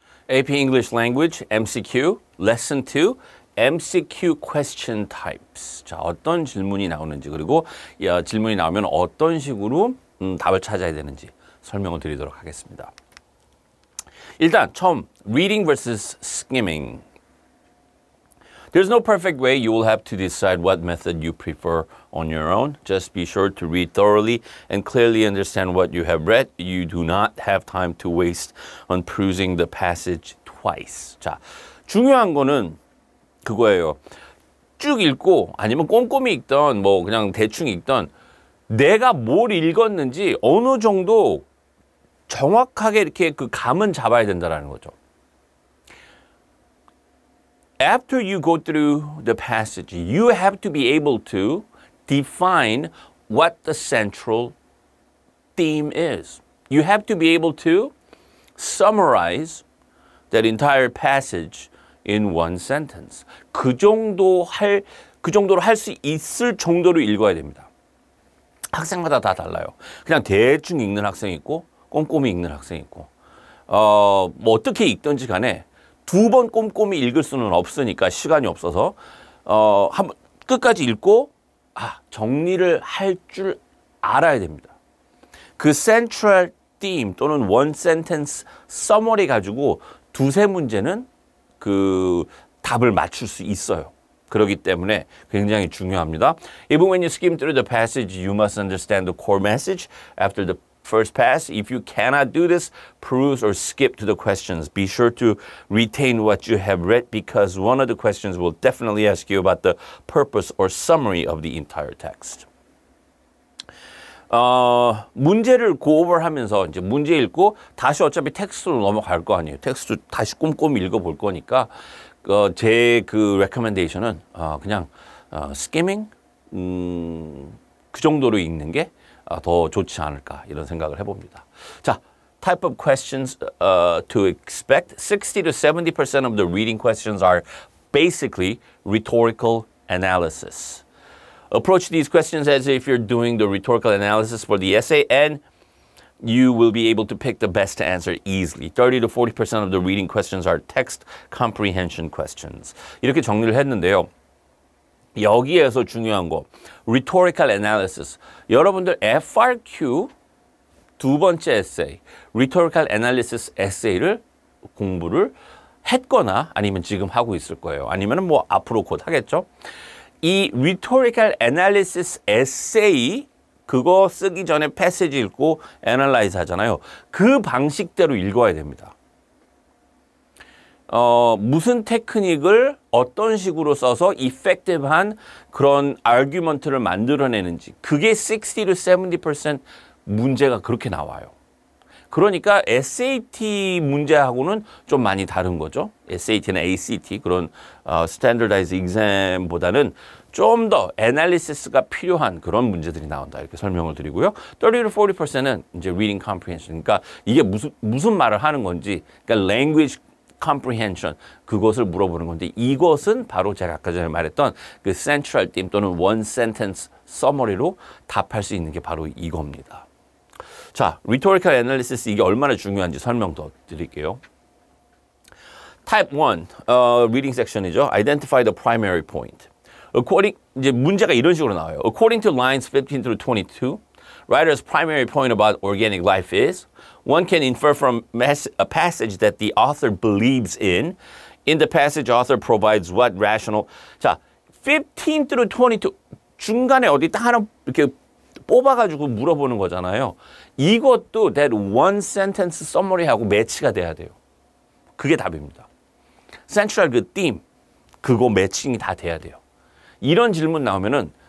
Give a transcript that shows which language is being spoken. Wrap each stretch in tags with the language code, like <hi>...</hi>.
<en>AP English Language MCQ Lesson 2 MCQ Question Types.</en> <ko>자, 어떤 질문이 나오는지 그리고 질문이 나오면 어떤 식으로 답을 찾아야 되는지 설명을 드리도록 하겠습니다. 일단 처음</ko> <en>Reading versus Skimming. There's no perfect way. You will have to decide what method you prefer on your own. Just be sure to read thoroughly and clearly understand what you have read. You do not have time to waste on perusing the passage twice.</en> <ko>자, 중요한 거는 그거예요. 쭉 읽고 아니면 꼼꼼히 읽던 뭐 그냥 대충 읽던 내가 뭘 읽었는지 어느 정도 정확하게 이렇게 그 감은 잡아야 된다는 거죠.</ko> <en>After you go through the passage, you have to be able to define what the central theme is. You have to be able to summarize that entire passage in one sentence.</en> <ko>그 정도로 할 수 있을 정도로 읽어야 됩니다. 학생마다 다 달라요. 그냥 대충 읽는 학생이 있고 꼼꼼히 읽는 학생이 있고 뭐 어떻게 읽든지 간에 두 번 꼼꼼히 읽을 수는 없으니까 시간이 없어서 한번 끝까지 읽고 정리를 할 줄 알아야 됩니다. 그 central theme 또는 one sentence summary 가지고 두세 문제는 그 답을 맞출 수 있어요. 그렇기 때문에 굉장히 중요합니다.</ko> <en>Even when you skim through the passage, you must understand the core message after the first pass. If you cannot do this, peruse or skip to the questions. Be sure to retain what you have read because one of the questions will definitely ask you about the purpose or summary of the entire text.</en> <ko>문제를 고업을 하면서 이제 문제 읽고 다시 어차피 텍스트로 넘어갈 거 아니에요. 텍스트 다시 꼼꼼히 읽어볼 거니까 제 그 recommendation은 그냥 skimming 그 정도로 읽는 게 더 좋지 않을까 이런 생각을 해봅니다.</ko> <en>자, type of questions to expect. 60 to 70% of the reading questions are basically rhetorical analysis. Approach these questions as if you're doing the rhetorical analysis for the essay and you will be able to pick the best answer easily. 30 to 40% of the reading questions are text comprehension questions.</en> <ko>이렇게 정리를 했는데요. 여기에서 중요한 거, rhetorical analysis. 여러분들 FRQ 두 번째 에세이, rhetorical analysis 에세이를 공부를 했거나 아니면 지금 하고 있을 거예요. 아니면 뭐 앞으로 곧 하겠죠. 이 rhetorical analysis 에세이 그거 쓰기 전에 패시지 읽고 애널라이즈 하잖아요. 그 방식대로 읽어야 됩니다. 무슨 테크닉을 어떤 식으로 써서 이펙티브한 그런 아규먼트를 만들어내는지 그게 60 to 70% 문제가 그렇게 나와요. 그러니까 SAT 문제하고는 좀 많이 다른 거죠. SAT나 ACT 그런 Standardized Exam보다는 좀 더 애널리시스가 필요한 그런 문제들이 나온다. 이렇게 설명을 드리고요.</ko> <en>30 to 40%는</en> <ko>이제</ko> <en>Reading Comprehension.</en> <ko>그러니까 이게 무슨 말을 하는 건지 그러니까 Language Comprehension 그것을 물어보는 건데 이것은 바로 제가 아까 전에 말했던 그 Central Theme 또는 One Sentence Summary로 답할 수 있는 게 바로 이겁니다. 자, Rhetorical Analysis 이게 얼마나 중요한지 설명 더 드릴게요.</ko> <en>Type 1 Reading Section이죠. Identify the primary point.</en> <ko>이제 문제가 이런 식으로 나와요.</ko> <en>According to lines 15 through 22, writer's primary point about organic life is one can infer from a passage that the author believes in. In the passage, author provides what rational.</en> <ko>자, 15 through 22 중간에 어디 딱 하나 이렇게 뽑아가지고 물어보는 거잖아요. 이것도</ko> <en>that one sentence summary</en> <ko>하고 매치가 돼야 돼요. 그게 답입니다. Central 그 theme 그거 매칭이 다 돼야 돼요. 이런 질문 나오면은</ko>